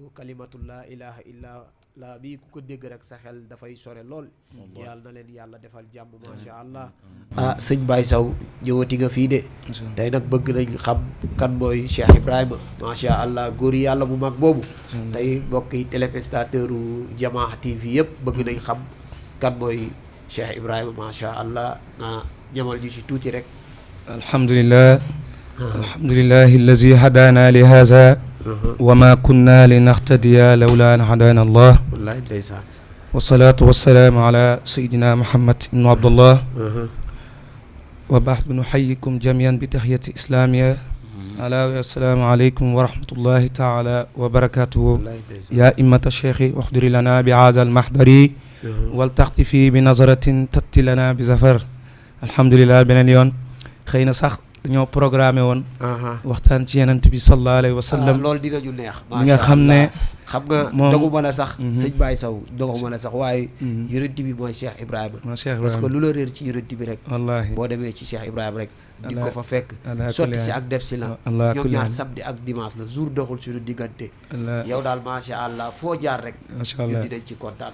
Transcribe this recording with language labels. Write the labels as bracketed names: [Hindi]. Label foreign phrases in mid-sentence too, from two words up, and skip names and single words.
[Wolof] baatu kalimatu [Arabic] لا إله إلا الله [Wolof] bii ku ko dégg rek sa xel dafay sore lool yàlla na leen yàlla defal jàmm [Arabic] ما شاء الله [Wolof] sëñ Baye Sow ñëwati nga fii de tey nag bëgg nañ xam kan mooy Cheikh Ibrahima [Arabic] ما شاء الله [Wolof] góor yàlla bu mag boobu tey mbokki téléspectateur u Jamaa TV yëpp bëgg nañ xam kan mooy Cheikh Ibrahima [Arabic] ما شاء الله [Wolof] nga ñamal ñu ci tuuti rek [Arabic] الحمد لله الحمد لله الذي هدانا لهذا وما كنا لنهتدي لولا أن هدانا الله [Wolof] wallahi ndeysaan [Arabic] والصلاة والسلام على سيدنا محمد بن عبد الله وبعد نحييكم جميعا بتحية إسلامية ألا والسلام عليكم ورحمة الله تعالى وبركاته يا أئمة شيخي أحضر لنا بهذا المحضر والتخطيف بنظرة تأتي لنا بظفر الحمد لله [Wolof] beneen yoon xëy na sax dañoo programmé woon waxtaan ci yenent bi [Arabic] صلى الله عليه وسلم [Wolof] loolu dinañu neex li nga xam ne xam nga doguma la sax sëñ Baye Sow doguma la sax waaye yonent bi mooy Cheikh Ibrahima [French] parce que [Wolof] lu la réer ci yonent bi rek wallaahi boo demee ci Cheikh Ibrahima rek di ko fa fekk sotti si ak def si la ñoom ñaar samedi ak dimanche la jour doxul suñu diggante yow daal macha allah foo jaar rek ñun dinañ ci kontaan